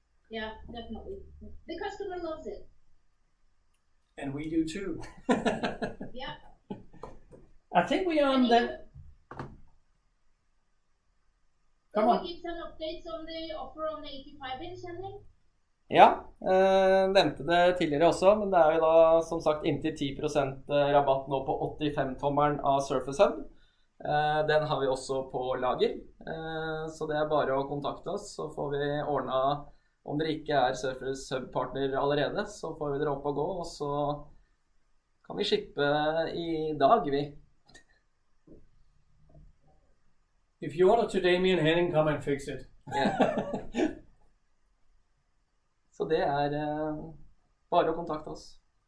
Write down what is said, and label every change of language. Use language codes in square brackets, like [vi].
[en] Yeah, definitely. The customer loves it. And we do too. Yeah. I think we are on the... Come on. Can you give some updates on the offer on the 85-inch, Henning? [no] Ja, nevnte det tidligere også, men det er jo da som sagt inntil 10% rabatt nå på 85-tommeren av Surface Hub. Den har vi også på lager, så det er bare å kontakte oss, så får vi ordnet, om dere ikke er Surface Hub-partner allerede, så får vi dere opp og gå, og så kan vi shippe i dag, vi. [en] If you order today, me and Henning come and fix it. Yeah. [no] Så det er bare å kontakte oss.